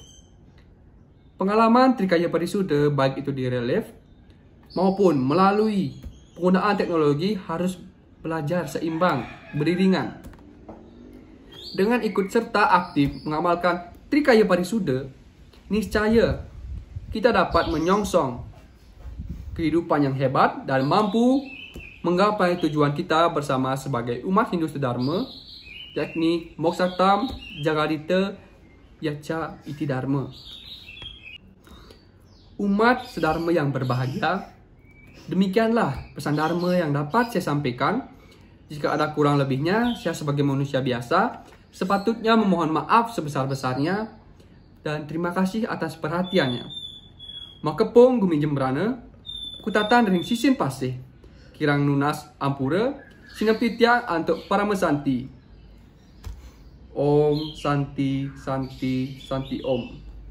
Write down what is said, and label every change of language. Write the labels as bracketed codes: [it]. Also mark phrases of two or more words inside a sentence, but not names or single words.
[id] Pengalaman Trikaya Parisuddha baik itu di [en] real life [id] maupun melalui penggunaan teknologi harus belajar seimbang, beriringan. Dengan ikut serta aktif mengamalkan Trikaya Parisuddha, niscaya kita dapat menyongsong kehidupan yang hebat dan mampu menggapai tujuan kita bersama sebagai umat Hindu sedharma, yakni [sa] Mokshatam Jagadita Yacha Iti Dharma. [id] umat sedharma yang berbahagia, demikianlah pesan dharma yang dapat saya sampaikan. Jika ada kurang lebihnya, saya sebagai manusia biasa sepatutnya memohon maaf sebesar-besarnya dan terima kasih atas perhatiannya. [ban] Makepung gumi jembrana, kutatan ring sisin pasih, kirang nunas ampura, sinapitiang antuk para mesanti. [sa] Om Santi Santi Santi Om.